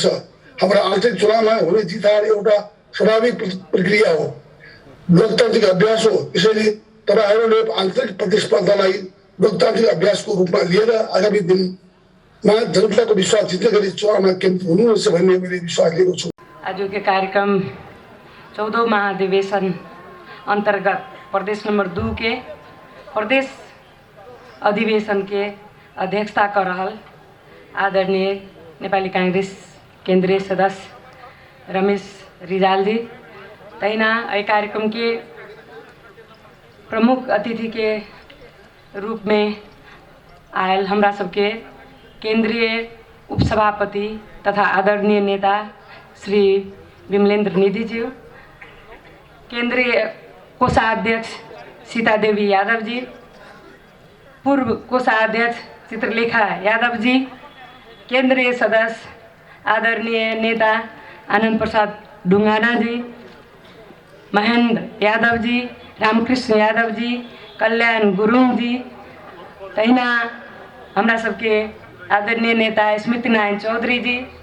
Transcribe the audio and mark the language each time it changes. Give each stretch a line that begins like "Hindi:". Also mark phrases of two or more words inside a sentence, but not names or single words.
Nepali: हाम्रो आन्तरिक चुनावमा हुने जित हार एउटा स्वाभाविक प्रक्रिया हो, लोकतान्त्रिक अभ्यास हो। यसैले तपाईहरुले आन्तरिक प्रतिस्पर्धालाई लोकतान्त्रिक अभ्यासको रूपमा लिएर आगामी दिनमा जनताको विश्वास जित्ने गरी चुनावमा केन्द्रित हुनुहुन्छ भन्ने मैले विश्वास लिएको छु।
Maithili: आजको कार्यक्रम 14औं महाधिवेशन अंतर्गत प्रदेश नंबर 2 के प्रदेश अधिवेशन के अध्यक्षता कर रहल आदरणीय नेपाली कांग्रेस केंद्रीय सदस्य रमेश रिजाल जी, तैना यह कार्यक्रम के प्रमुख अतिथि के रूप में आयल हमरा सबके केंद्रीय उपसभापति तथा आदरणीय नेता श्री विमलेन्द्र निधि जी, केंद्रीय कोषाध्यक्ष सीता देवी यादव जी, पूर्व कोषाध्यक्ष चित्रलेखा यादव जी, केंद्रीय सदस्य आदरणीय नेता आनंद प्रसाद ढुंगाना जी, महेंद्र यादव जी, रामकृष्ण यादव जी, कल्याण गुरुंग जी, तैना हमरा सबके आदरणीय नेता स्मृति नारायण चौधरी जी,